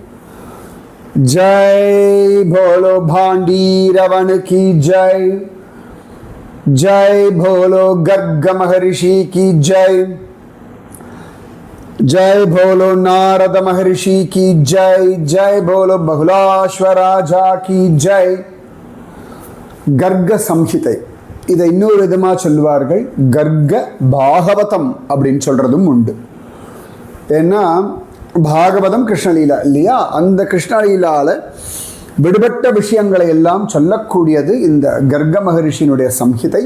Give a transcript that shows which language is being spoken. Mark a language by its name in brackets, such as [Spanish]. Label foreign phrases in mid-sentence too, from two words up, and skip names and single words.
[Hindi] जय बोलो भांडीरवन की जय। जय बोलो गर्ग महर्षि की जय। जय बोलो नारद महर्षि की जय। जय बोलो बहुलाश्वराजा की जय। [Tamil] கர்க சம்ஹிதை இதை இன்னொரு விதமாக சொல்லுவார்கள், கர்க பாகவதம் அப்படின்னு சொல்றதும் உண்டு. ஏன்னா பாகவதம் கிருஷ்ணலீலா இல்லையா, அந்த கிருஷ்ணலீலால விடுபட்ட விஷயங்களை எல்லாம் சொல்லக்கூடியது இந்த கர்க மகரிஷியினுடைய சம்ஹிதை.